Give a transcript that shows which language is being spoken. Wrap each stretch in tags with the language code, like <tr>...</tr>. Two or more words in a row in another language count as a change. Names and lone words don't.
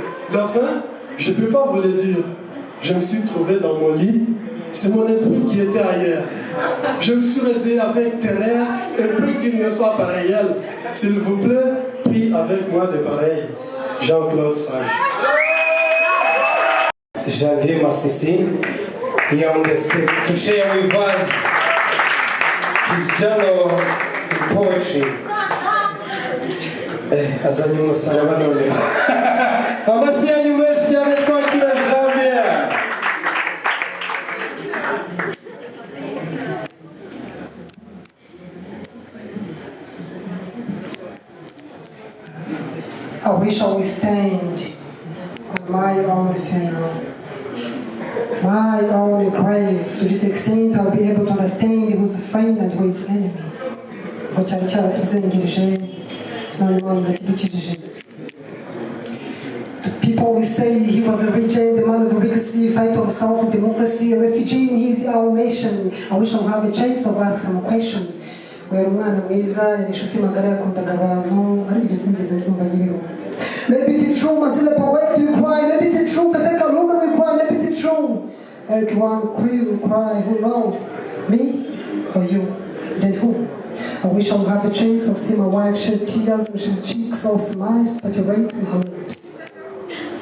<fr>La fin, je ne peux pas vous le dire. Je me suis trouvé dans mon lit. C'est mon esprit qui était ailleurs. Je me suis réveillé avec terreur et pris qu'il ne soit pas réel. S'il vous plaît, prie avec moi de pareil. Jean-Claude Sage. Janvier Massissi,</fr> <en>he on the stage to share with us his journal in poetry.</en> <rw>Azanye umusaraba none. Amashyi yanyu menshi cyane twakira Janvier.</rw> <en>I wish I would stand on my own funeral, my own grave. To this extent, I'll be able to understand who's a friend and who is enemy.</en> <rw>Ngo cyari cyaratuzengereje n'Imana iradukijije.</rw> <en>People will say he was a legend, a man of legacy, fighter of self-democracy, a refugee in his own nation. I wish I would have a chance of asking some question.</en> <rw>Where umwana mwiza yari inshuti magara yakundaga abantu ari ibyo sinigeze nzumva nyiriho.</rw> <en>Maybe it's true, Mazilla poet will cry. Maybe it's true, Fateka Luma will cry. Maybe it's true, everyone will cry. Who knows, me or you? Then who? I wish I would have a chance of seeing my wife shed tears, and she's cheeks all smiles, speculating her lips.</en>